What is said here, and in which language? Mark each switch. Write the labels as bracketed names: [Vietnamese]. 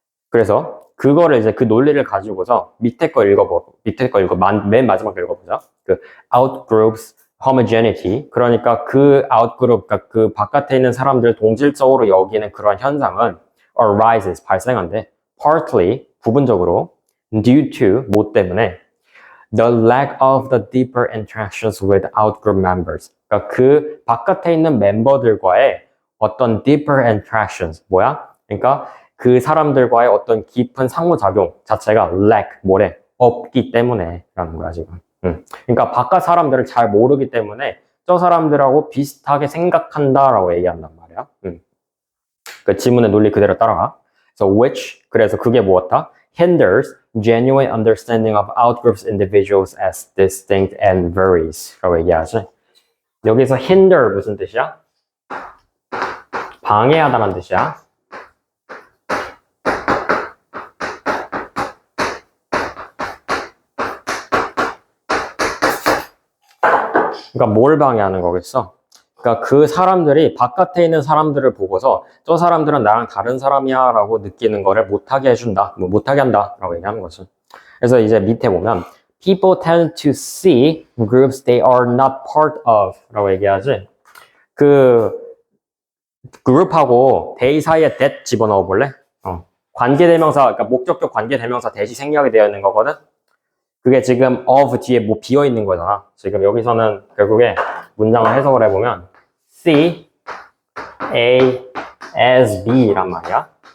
[Korean] 그래서 그거를 이제 그 논리를 가지고서 밑에 거 맨 마지막 거 읽어보자. [English] 그 outgroups homogeneity. [Korean] 그러니까 그 outgroup, 그러니까 그 바깥에 있는 사람들을 동질적으로 여기는 그런 현상은 arises, 발생한대. [English] partly, [Korean] 부분적으로, [English] due to, [Korean] 뭐 때문에 [English] the lack of the deeper interactions with outgroup members. [Korean] 그러니까 그 바깥에 있는 멤버들과의 어떤 [English] deeper interactions, [Korean] 뭐야? 그러니까 그 사람들과의 어떤 깊은 상호작용 자체가 lack, 없기 때문에 라는 거야, 지금. 그러니까 바깥 사람들을 잘 모르기 때문에 저 사람들하고 비슷하게 생각한다라고 얘기한단 말이야. 그 지문의 논리 그대로 따라가. 그래서 그게 무엇다? [English] hinders genuine understanding of outgroups individuals as distinct and varies [Korean] 라고 얘기하지. 여기서 hinder 무슨 뜻이야? 방해하다는 뜻이야. 그러니까 뭘 방해하는 거겠어? 그러니까 그 사람들이 바깥에 있는 사람들을 보고서 저 사람들은 나랑 다른 사람이야 라고 느끼는 거를 못하게 해준다, 못하게 한다 라고 얘기하는 거지. 그래서 이제 밑에 보면 [English] people tend to see groups they are not part of [Korean] 라고 얘기하지. 그 그룹하고 they 사이에 that 집어넣어 볼래? 관계대명사, 그러니까 목적격 관계대명사 that이 생략이 되어 있는 거거든. 그게 지금 of 뒤에 뭐 비어 있는 거잖아. 지금 여기서는 결국에 문장을 해석을 해보면 [English] see A as B [Korean] 란 말이야.